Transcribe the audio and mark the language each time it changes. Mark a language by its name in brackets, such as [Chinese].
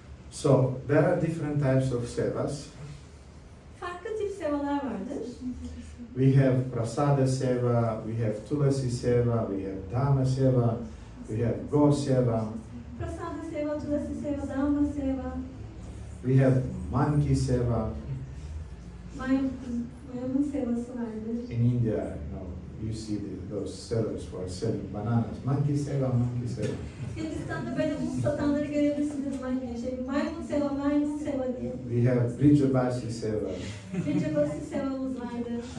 [English] So there are different types of sevas. [Turkish] Farklı tip sevalar vardır. [English] We have prasada seva, we have tulasi seva, we have dhamma seva, we have go seva, [Turkish] Prasada seva, tulasi seva, dhamma seva, [English] we have monkey seva. [Turkish] maymun sevası vardır. [English] In India, you see those sellers who are selling bananas. Monkey seva, monkey seva. [Turkish] Hindistan'da böyle muz satanları görebilirsiniz. Maymun seva diye. [English] We have Brijabasi seva. [Turkish] Brijabasi sevamız vardır.